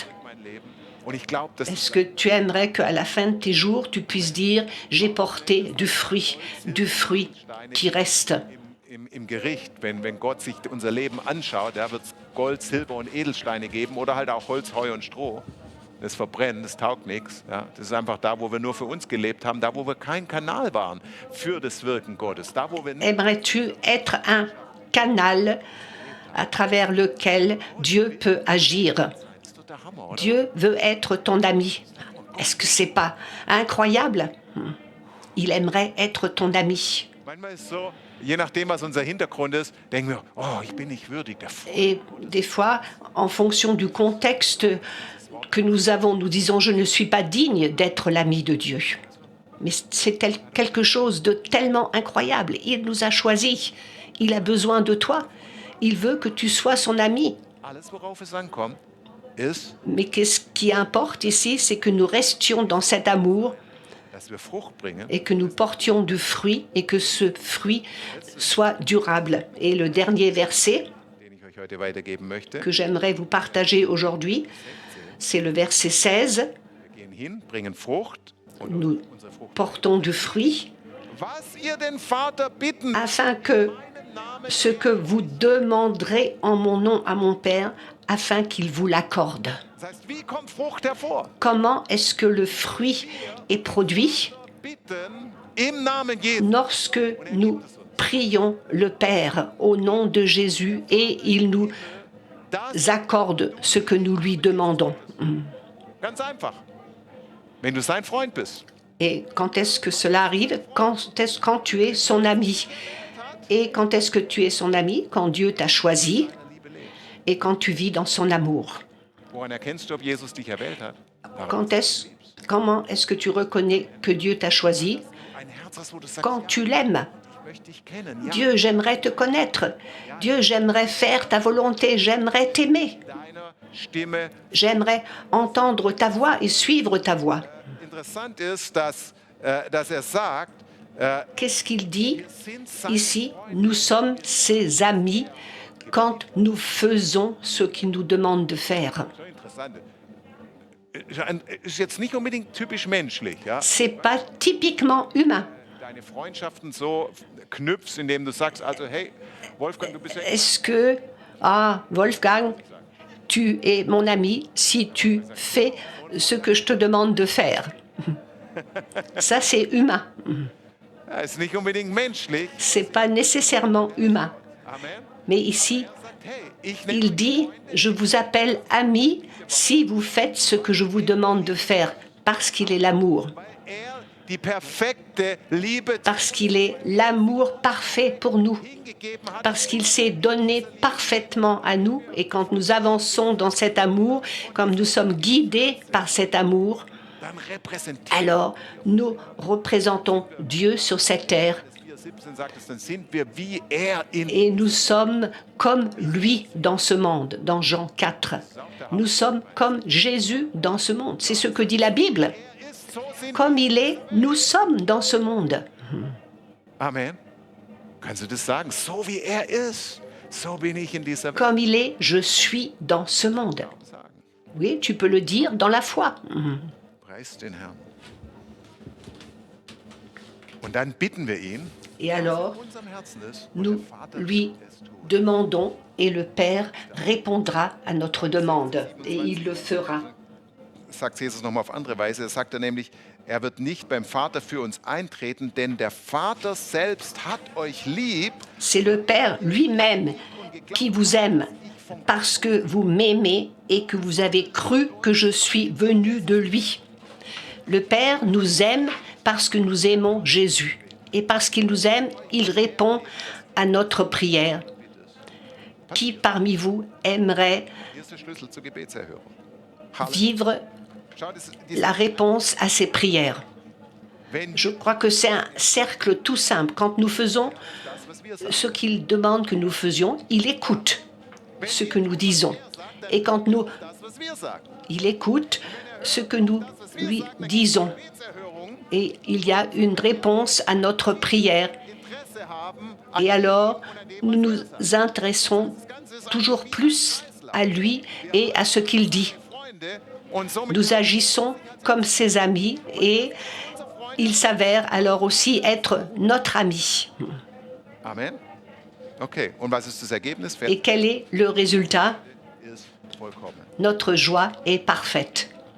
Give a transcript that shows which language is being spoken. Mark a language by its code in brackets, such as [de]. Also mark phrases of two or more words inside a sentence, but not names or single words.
[de] mein Leben. Und ich glaube, dass [fr] Est-ce que tu aimerais qu'à la fin de tes jours, tu puisses dire j'ai porté du fruit qui reste? [de] im Gericht, wenn Gott sich unser Leben anschaut, da wird es Gold, Silber und Edelsteine geben oder halt auch Holz, Heu und Stroh. Das verbrennt, das taugt nichts. Ja. Das ist einfach da, wo wir nur für uns gelebt haben, da, wo wir kein Kanal waren für das Wirken Gottes. Da, wo wir nicht [fr] Aimerais-tu être un canal à travers lequel Dieu peut agir? [de] das ist doch der Hammer, oder? [fr] Dieu veut être ton ami. Est-ce que c'est pas incroyable? Il aimerait être ton ami. [de] Manchmal ist es so, je nachdem, was unser Hintergrund ist, denken wir, oh, ich bin nicht würdig der Frucht. [fr] Et des fois, en fonction du contexte que nous avons, nous disons je ne suis pas digne d'être l'ami de Dieu. Mais c'est quelque chose de tellement incroyable. Il nous a choisis. Il a besoin de toi. Il veut que tu sois son ami. [de] Alles, worauf es ankommt, ist, [fr] Mais qu'est-ce qui importe ici, c'est que nous restions dans cet amour [de] dass wir Frucht bringen. [fr] et que nous portions du fruit et que ce fruit soit durable. Et le dernier verset [de] Den ich euch heute weitergeben möchte. [fr] que j'aimerais vous partager aujourd'hui, c'est le verset 16. [de] Wir gehen hin, bringen Frucht und [fr] Nous [de] unsere Frucht. [fr] portons du fruit [de] Was ihr den Vater bitten, [fr] afin que ce que vous demanderez en mon nom à mon Père, afin qu'il vous l'accorde. [de] das heißt, wie kommt Frucht hervor? [fr] Comment est-ce que le fruit est produit? [de] Bitten im Namen Jesu. [fr] Lorsque nous prions le Père au nom de Jésus et il nous [de] Das [fr] accorde ce que nous lui demandons. [de] ganz einfach. Wenn du sein Freund bist, [fr] Et quand est-ce que cela arrive? Quand tu es son ami. Et quand est-ce que tu es son ami? Quand Dieu t'a choisi et quand tu vis dans son amour. [de] woran erkennst du, ob Jesus dich erwählt hat? [fr] Comment est-ce que tu reconnais que Dieu t'a choisi? [de] Ein Herz hast, wo du sagst, [fr] Quand tu l'aimes. [de] ich möchte dich kennen. Ja, [fr] Dieu, j'aimerais te connaître. Dieu, j'aimerais faire ta volonté. J'aimerais t'aimer. [de] deiner Stimme. [fr] J'aimerais entendre ta voix et suivre ta voix. [de] Interessant ist, dass er sagt, [fr] Qu'est-ce qu'il dit [de] sind sein [fr] ici? Nous sommes ses amis quand nous faisons ce qu'il nous demande de faire. [de] So interessant. Ist jetzt nicht unbedingt typisch menschlich, ja? [fr] C'est pas typiquement humain. [de] Deine Freundschaften so knüpfst, indem du sagst, also hey, Wolfgang, du bist ja [fr] Est-ce que, Wolfgang, tu es mon ami si tu fais ce que je te demande de faire? Ça, c'est humain. [de] ja, ist nicht unbedingt menschlich. [fr] C'est pas nécessairement humain. Amen. Mais ici, [de] Er sagt, hey, ich nenne [fr] il dit, je vous appelle ami si vous faites ce que je vous demande de faire, parce qu'il est l'amour, [de] weil die perfekte Liebe [fr] parce qu'il est l'amour parfait pour nous, [de] hingegeben hat. [fr] parce qu'il s'est donné parfaitement à nous. Et quand nous avançons dans cet amour, comme nous sommes guidés par cet amour, [de] Dann repräsentiert [fr] alors nous représentons Dieu sur cette terre [de] 4,17 sagt es, dann sind wir wie er in [fr] et nous sommes comme lui dans ce monde, dans Jean 4. Nous sommes comme Jésus dans ce monde. C'est ce que dit la Bible. [de] ist. So sind [fr] Comme il est, nous sommes dans ce monde. [de] Amen. Kannst du das sagen? So wie er ist, so bin ich in dieser Welt. [fr] Comme il est, je suis dans ce monde. [de] Sagen. [fr] Oui, tu peux le dire dans la foi. [de] Preist den Herrn. Und dann bitten wir ihn, [fr] Et alors, [de] in unserem Herzen ist, und [fr] nous [de] der Vater [fr] lui [de] wird es tun. [fr] demandons et le Père répondra à notre demande. Et il le fera. [de] Sagt Jesus nochmal auf andere Weise. Er sagt er nämlich, er wird nicht beim Vater für uns eintreten, denn der Vater selbst hat euch lieb. [fr] C'est le Père lui-même qui vous aime parce que vous m'aimez et que vous avez cru que je suis venu de lui. Le Père nous aime parce que nous aimons Jésus. Et parce qu'il nous aime, il répond à notre prière. Qui parmi vous aimerait [de] Hier ist der Schlüssel zur Gebetserhörung. Halleluja. [fr] vivre [de] Schau, [fr] la réponse à ses prières? [de] wenn [fr] Je crois que c'est un cercle tout simple. Quand nous faisons [de] das, was wir sagen, [fr] ce qu'il demande que nous faisions, il écoute ce que nous disons. Et quand nous, [de] das, was wir sagen. [fr] il écoute ce que nous lui disons. [de] Gebetserhörung [fr] Et il y a une réponse à notre prière. [de] Interesse haben, [fr] Et alors, nous nous intéressons toujours plus à lui et à ce qu'il dit. [de] Freunde, und somit [fr] Nous agissons comme ses amis et il s'avère alors aussi être notre ami. Amen. [de] Okay, und was ist das Ergebnis? Wer [fr] Et quel est le résultat? [de] ist vollkommen. [fr] Notre joie est parfaite.